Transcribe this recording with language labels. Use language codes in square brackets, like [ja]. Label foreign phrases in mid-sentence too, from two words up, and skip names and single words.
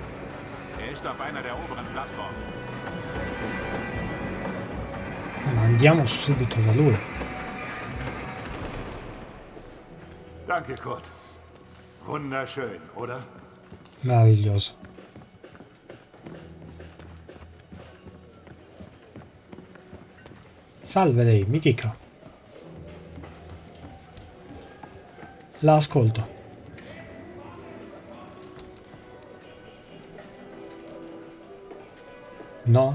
[de] Er ist auf einer der oberen Plattformen. [it] Ma andiamo subito da lui. [de] Danke, Kurt. Wunderschön, oder? [it] Meraviglioso. Salve lei, mi dica. La ascolto. No?